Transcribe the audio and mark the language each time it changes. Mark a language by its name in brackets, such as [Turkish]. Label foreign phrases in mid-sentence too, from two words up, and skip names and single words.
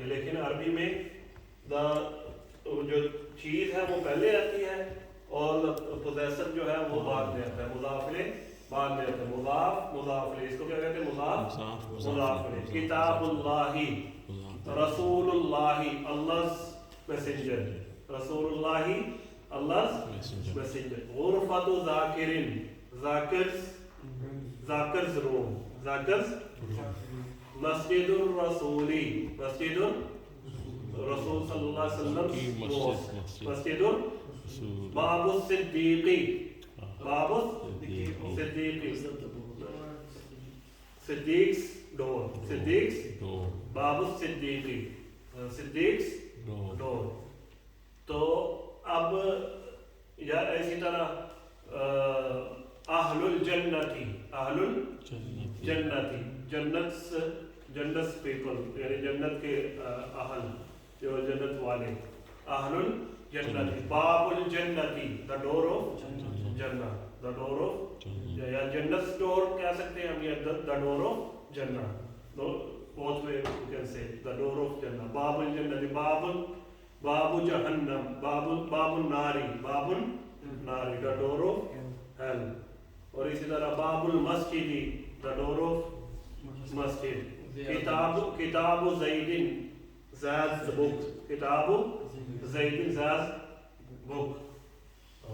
[Hindi] लेकिन अरबी में जो चीज़ है वो पहले आती है और पोजेसर जो है वो बाद में आता है। मुज़ाफ़िले बाद में आता है। [Arabic] مضاف مضاف إليه, [Hindi] इसको क्या कहते हैं, [Arabic] مضاف مضاف إليه. كتاب الله، رسول الله, [English] Allah's messenger. رسول الله، Allah's messenger. [Arabic] غرفة ذاكر, [English] Zakir's room, [Arabic] ज़ाकिर्स। مسجد الرسول، مسجد الرسول صلى الله عليه وسلم, मस्जिदुर। باب الصديق، باب الصديق, [English] Siddiq's door, [Arabic] सिद्दीक़्स باب الصديق, [English] Siddiq's door. [Hindi] तो अब या इसी तरह [Arabic] أهل الجنة، أهل الجنة, [English] Jannat people, [Hindi] यानी जन्नत के अहल, जो जन्नत वाले। [Arabic] أهل الجنة، باب الجنة, [English] the door of Jannat, the door of, [Hindi] या जन्नत डोर कह सकते हैं हम, या [English] the door of Jannat. both way you can say the door of jannah। [Arabic] باب الجنة، باب جهنم، باب النار، باب النار, [English] the door of hell. [Hindi] और इसी तरह [Arabic] باب المسجد, [English] the door of masjid. [Arabic] كتاب زيد, [English] ज़ैद बुक, [Arabic] كتاب زيد, [English] ज़ैद बुक।